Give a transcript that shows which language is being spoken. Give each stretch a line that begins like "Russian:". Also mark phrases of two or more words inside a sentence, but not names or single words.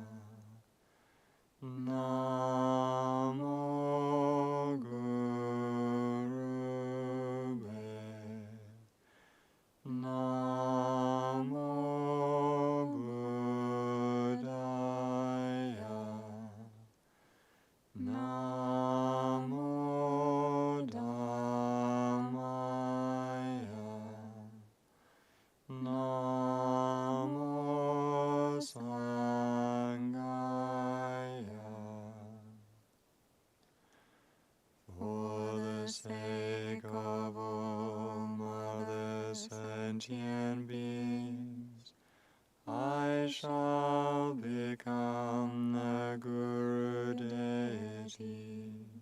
Pali: Namo Gurube, Namo Buddhaya, Namo Dhammaya, Namo Sanghaya.
English: For the sake of all other sentient beings, I shall become the Guru Deity,